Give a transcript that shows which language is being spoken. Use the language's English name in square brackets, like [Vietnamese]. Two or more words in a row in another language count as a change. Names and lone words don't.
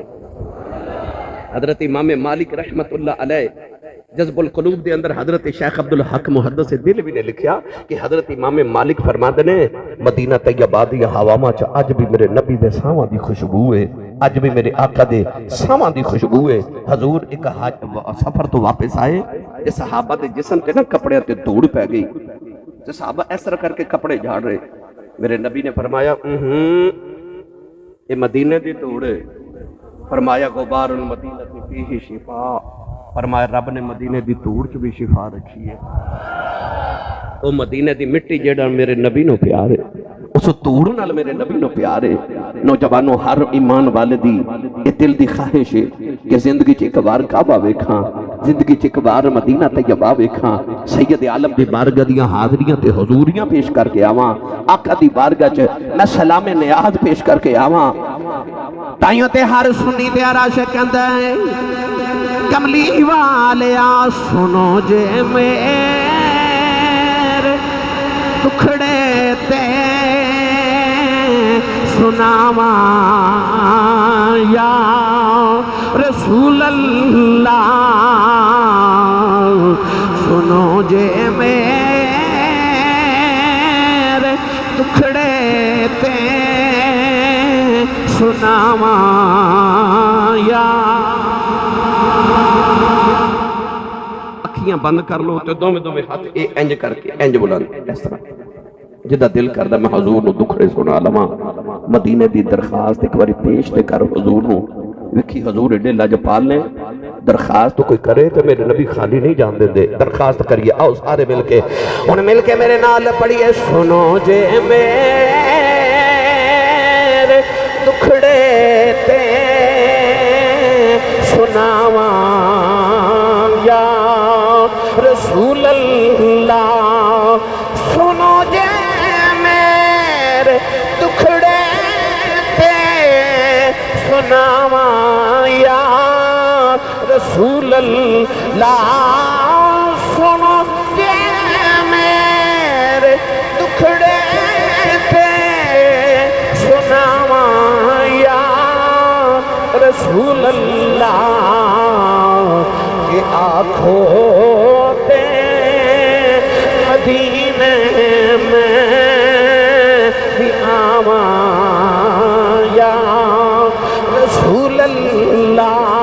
[Punjabi] حضرت امام مالک [Arabic] رحمت اللہ علیہ [Punjabi] جذب القلوب دے اندر حضرت شیخ عبدالحق محدث دل بھی نے لکھیا کہ حضرت امام مالک فرماتے نے مدینہ طیبہ دی ہوا ماں اج بھی میرے نبی دے ساواں دی خوشبو ہے، اج بھی میرے آقا دے ساواں دی خوشبو ہے۔ حضور ایک سفر تو واپس آئے تے صحابہ دے جسم تے نا کپڑے تے دھوڑ پہ گئی تے صحابہ اس طرح کر کے کپڑے جھاڑ رہے، میرے نبی نے فرمایا یہ مدینے دی دھوڑ ہے، فرمایا [Arabic] غبار المدینہ فیہ شفا، [Punjabi] فرمایا رب نے مدینے دی دھوڑ چ بھی شفا رکھی ہے۔ وہ مدینے دی مٹی جیڑا میرے نبی نو پیار ہے، اس دھوڑ نال میرے نبی نو پیار ہے۔ نوجوانوں ہر ایمان والے دی یہ دل دی خواہش ہے کہ زندگی چ ایک بار کعبہ ویکھاں، زندگی چ ایک بار مدینہ طیبہ ویکھاں، سید عالم دی بارگاہ دیاں حاضریاں تے حضوریاں پیش کر کے آواں، آقا دی بارگاہ چ میں سلام نیاز پیش کر کے آواں۔ تائیوں تے ہر سنی تے عاشق کہندا ہے کملی والیا سنو جے میرے دکھڑے تے سناواں [Arabic] یا رسول اللہ، [Punjabi] سنو جے میرے دکھڑے تے سناواں یا۔ اکھیاں بند کر لو تے دوویں ہاتھ اے انج کر کے انج بلند اس طرح جدا دل کردا میں حضور نو دکھڑے سنا لواں، مدینے دی درخواست ایک باری پیش تے کر حضور نو، ویکھی حضور ایڈے لجپال نے درخواست کوئی کرے تو میرے نبی خالی نہیں جان دے درخواست کریے آؤ سارے مل کے انہیں مل کے میرے نال پڑھیے سنو جے میرے دکھڑے تے سناواں [Arabic] یا رسول اللہ [Punjabi] سنو جے میرے دکھڑے تے سناواں [Arabic] یا رسول اللہ [Punjabi] سنو جے میرے دکھڑے تے سناواں [Arabic] یا رسول اللہ [Punjabi] کہ آنکھوں تے مدینے میں بھی آواں یا رسول اللہ